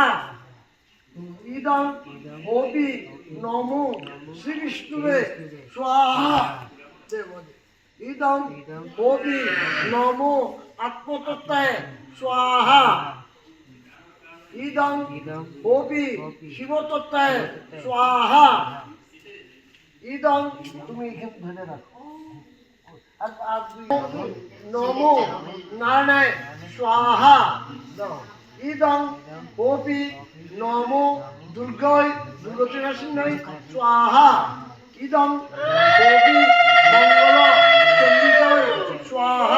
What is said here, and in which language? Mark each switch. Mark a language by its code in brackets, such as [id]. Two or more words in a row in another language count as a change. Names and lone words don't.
[sa] ইদং কোপি নমো শ্রীবিষ্ণুবে স্বাহা। ইদং কোপি নমো আত্মতত্ত্বায় স্বাহা। ইদং কোপি শিবতত্ত্বায় স্বাহা। [bn] ইদং তুমি এখানে ধরে রাখো। [sa] নমো নারায়ণায় স্বাহা। ইদং কোপি নমো দুর্গায় দুর্গতিনাশিন্যায় স্বাহা। ইদং কোপি মঙ্গল চন্ডিকায় স্বাহা।